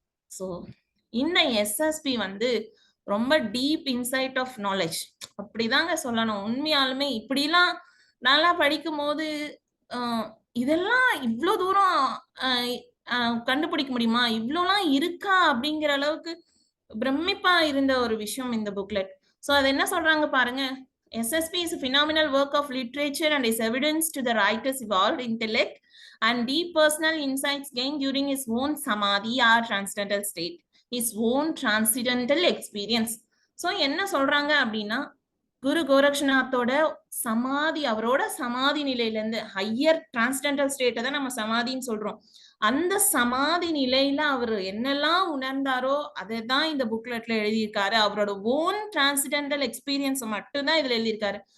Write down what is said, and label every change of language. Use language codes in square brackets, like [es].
[ta] So இந்த SSP வந்து ரொம்ப [en] deep insight of knowledge [ta] அப்படிதாங்க சொல்லணும். உண்மையாலுமே இப்படிலாம் நல்லா படிக்கும் போது இதெல்லாம் இவ்வளோ தூரம் கண்டுபிடிக்க முடியுமா, இவ்வளோலாம் இருக்கா அப்படிங்கிற அளவுக்கு பிரமிப்பா இருந்த ஒரு விஷயம் இந்த புக்லெட். சோ அது என்ன சொல்றாங்க பாருங்க. [en] SSP is a phenomenal work of literature and is evidence to the writer's evolved intellect and deep personal insights gained during his own samadhi or transcendental state, his own transcendental experience. [ta] So என்ன சொல்றாங்க அப்படின்னா, குரு கோரக்ஷநாத்தோட சமாதி, அவரோட சமாதி நிலையில இருந்து higher transcendental ஸ்டேட்டை தான் நம்ம சமாதின்னு சொல்றோம். அந்த சமாதி நிலையில அவர் என்னெல்லாம் உணர்ந்தாரோ அதை தான் இந்த புக்லெட்ல எழுதியிருக்காரு. அவரோட ஓன் டிரான்ஸ்டென்டல் எக்ஸ்பீரியன்ஸ் மட்டும்தான் இதுல எழுதியிருக்காரு.